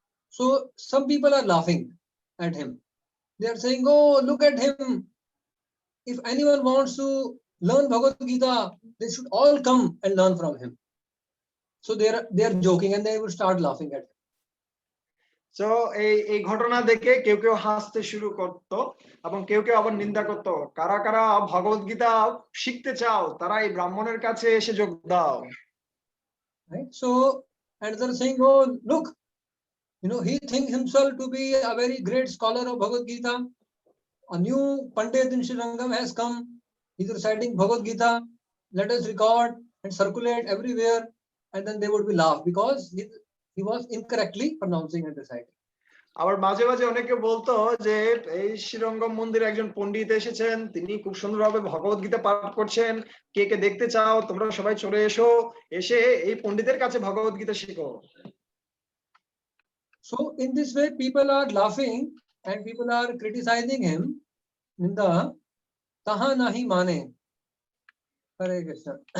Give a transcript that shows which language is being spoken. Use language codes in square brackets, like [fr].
[en] So some people are laughing at him. They are saying, "Oh, look at him. If anyone wants to learn Bhagavad Gita, they should all come and learn from him." So they are joking and they will start laughing at him. [bn] So এই ঘটনা দেখে কেউ কেউ হাসতে শুরু করতো এবং কেউ কেউ আবার নিন্দা করতো, কারা কারা ভগবদ গীতা শিখতে চাও তারা এই ব্রাহ্মণের কাছে এসে যোগ দাও। [en] Right? So and they're saying, "Oh, look, he thinks himself to be a very great scholar of Bhagavad Gita. A new Pandit in Srirangam has come. He's reciting Bhagavad Gita. Let us record and circulate everywhere." And then they would be laughed because he was incorrectly pronouncing and reciting. [bn] আবার মাঝে মাঝে অনেকে বলতো যে এই শ্রীরঙ্গম মন্দিরে একজন পণ্ডিত এসেছেন, তিনি খুব সুন্দরভাবে ভগবদ গীতা পাঠ করছেন, কে কে দেখতে চাও তোমরা সবাই চলে এসো, এসে এই পণ্ডিতের কাছে ভগবদ গীতা শেখো। [en] So in this way people are laughing and people are criticizing him. [bn] Ninda taha nahi mane. Hare Krishna.